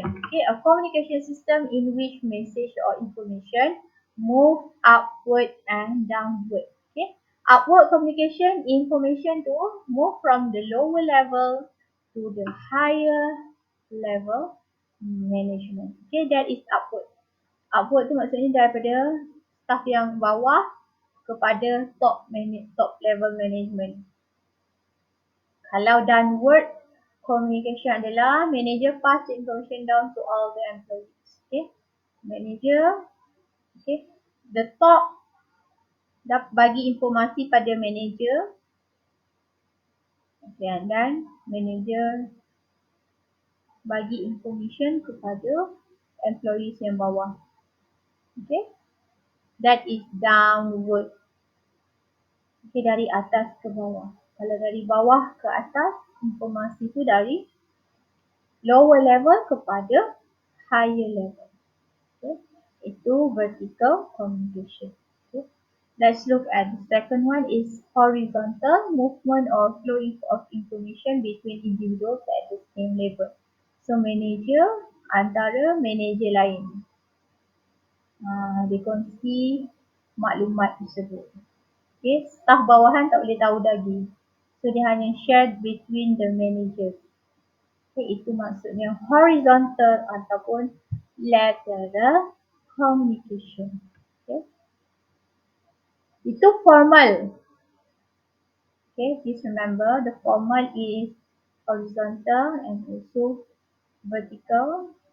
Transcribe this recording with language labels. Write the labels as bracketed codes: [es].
[en] Okay, a communication system in which message or information move upward and downward. Okay. Upward communication, information to move from the lower level to the higher level management. Okay, that is upward. [ms] Upward tu maksudnya daripada staff yang bawah kepada top level management. [en] Kalau downward communication adalah manager pass information down to all the employees. [ms] Okay, manager, okay, the top bagi informasi pada manager, okay, dan manager bagi information kepada employees yang bawah. [en] Okay, that is downward. Okay, [ms] dari atas ke bawah. Kalau dari bawah ke atas, informasi itu dari lower level kepada higher level. Okay. Itu vertical communication. Okay. [en] Let's look at the second one is horizontal movement or flow of information between individuals at the same level. [ms] So manager antara manager lain. Dia kongsi maklumat tersebut. Okay. Staff bawahan tak boleh tahu lagi. [en] So [ms] dia hanya [en] share between the managers. Okay, [ms] itu maksudnya [en] horizontal ataupun lateral communication. Okay. Itu formal. Okay, please remember the formal is horizontal and also vertical.